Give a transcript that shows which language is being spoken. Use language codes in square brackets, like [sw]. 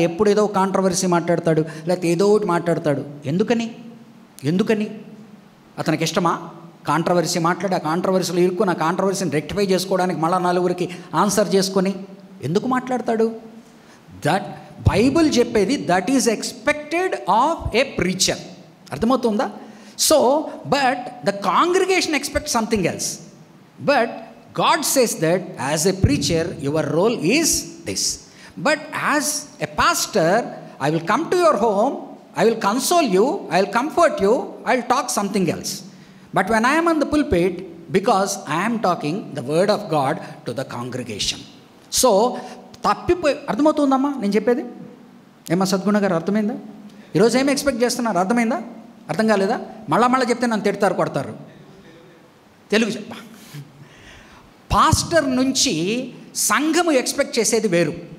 [te] ఎప్పుడు ఏదో కాంట్రవర్సీ మాట్లాడతాడు, లేకపోతే ఏదో ఒకటి మాట్లాడతాడు. ఎందుకని అతనికి ఇష్టమా కాంట్రవర్సీ మాట్లాడి ఆ కాంట్రవర్సీలో ఇరుక్కుని ఆ కాంట్రవర్సీని రెక్టిఫై చేసుకోవడానికి మళ్ళీ 4 ఆన్సర్ చేసుకొని ఎందుకు మాట్లాడతాడు? [en] That Bible చెప్పేది that is expected of a preacher. అర్థమవుతుందా? So but the congregation expect something else. But God says that as a preacher your role is this. But as a pastor I will come to your home, I will console you, I will comfort you, I will talk something else. But when I am on the pulpit, because I am talking the word of God to the congregation. [te] So తప్పిపోయి అర్థమవుతుందమ్మా నేను చెప్పేది? ఏమా సద్గుణ గారు అర్థమైందా? ఈరోజు ఏమి expect చేస్తున్నారు? అర్థమైందా? అర్థం కాలేదా? మళ్ళా చెప్తే నన్ను తిడతారు, కొడతారు. తెలుగు చెప్ప. పాస్టర్ నుంచి సంఘము ఎక్స్పెక్ట్ చేసేది వేరు.